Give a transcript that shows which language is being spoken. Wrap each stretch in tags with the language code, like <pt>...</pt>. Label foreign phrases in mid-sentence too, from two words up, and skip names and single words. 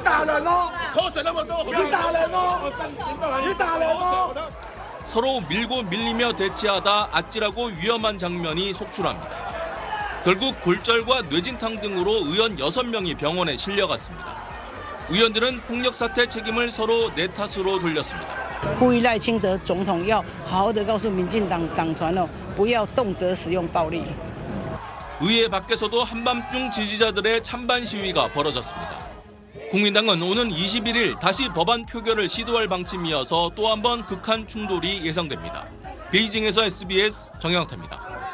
<ko>서로 밀고 밀리며 대치하다 아찔하고 위험한 장면이 속출합니다. 결국 골절과 뇌진탕 등으로 의원 6명이 병원에 실려갔습니다. 의원들은 폭력 사태 책임을 서로 내 탓으로 돌렸습니다.</ko> <zh>呼吁赖清德总统要好好的告诉民进党党团不要动辄使用暴力。</zh> <ko>의회 밖에서도 한밤중 지지자들의 찬반 시위가 벌어졌습니다. 국민당은 오는 21일 다시 법안 표결을 시도할 방침이어서 또 한 번 극한 충돌이 예상됩니다. 베이징에서 SBS 정영태입니다.</ko>